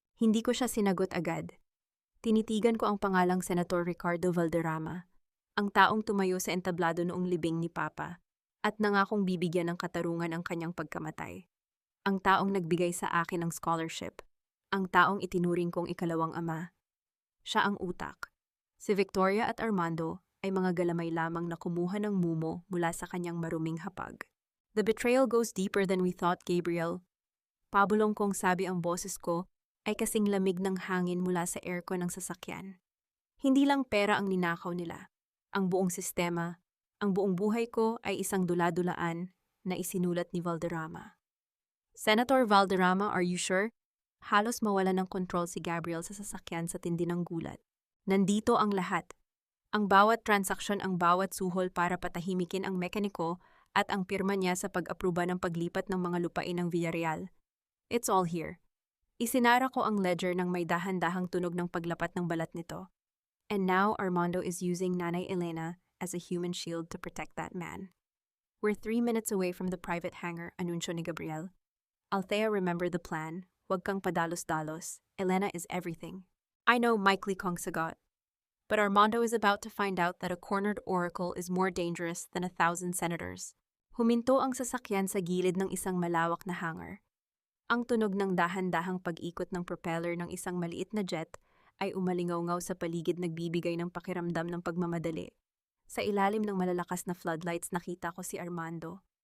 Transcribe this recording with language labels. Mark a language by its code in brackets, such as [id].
[tl] Hindi ko siya sinagot agad. Tinitigan ko ang pangalang Senator Ricardo Valderrama, ang taong tumayo sa entablado noong libing ni Papa, at nangakong bibigyan ng katarungan ang kanyang pagkamatay. Ang taong nagbigay sa akin ng scholarship. Ang taong itinuring kong ikalawang ama. Siya ang utak. Si Victoria at Armando ay mga galamay lamang na kumuha ng mumo mula sa kanyang maruming hapag. [en] "The betrayal goes deeper than we thought, Gabriel." [tl] Pabulong kong sabi, ang boses ko ay kasing lamig ng hangin mula sa aircon ng sasakyan. Hindi lang pera ang ninakaw nila. Ang buong sistema, ang buong buhay ko ay isang dula-dulaan na isinulat ni Valderrama. [en] "Senator Valderrama, are you sure?" [tl] Halos mawala ng kontrol si Gabriel sa sasakyan sa tindi ng gulat. "Nandito ang lahat. Ang bawat transaksyon, ang bawat suhol para patahimikin ang mekaniko at ang pirma niya sa pag-apruba ng paglipat ng mga lupain ng Villarreal. [en] It's all here." [tl] Isinara ko ang ledger ng may dahan-dahang tunog ng paglapat ng balat nito. [en] "And now Armando is using Nanay Elena as a human shield to protect that man." "We're 3 minutes away from the private hangar," anunsyo ni Gabriel. "Althea, remember the plan. [tl] Huwag kang padalos-dalos. [en] Elena is everything." "I know," Mike Kong sagot. But Armando is about to find out that a cornered oracle is more dangerous than 1,000 senators. [tl] Huminto ang sasakyan sa gilid ng isang malawak na hangar. Ang tunog ng dahan-dahang pag-ikot ng propeller ng isang maliit na jet ay umalingaw-ngaw sa paligid, nagbibigay ng pakiramdam ng pagmamadali. Sa ilalim ng malalakas na floodlights nakita ko si Armando.